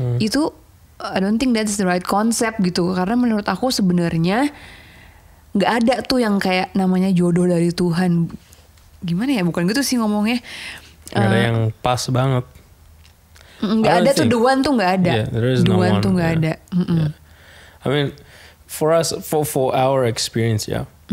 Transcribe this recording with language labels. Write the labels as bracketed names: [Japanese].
[English] Itu I don't think that's the right concept gitu. [Indonesian] Karena menurut aku sebenarnya nggak ada tuh yang kayak namanya jodoh dari Tuhan. Gimana ya? Bukan gitu sih ngomongnya. Gak ada yang pas banget. Nggak ada tuh, [English] the one [Indonesian] tuh nggak ada. [English] Yeah, there is the no [Indonesian] one tuh nggak ada. [English] Yeah. I mean, for us, for our experience ya.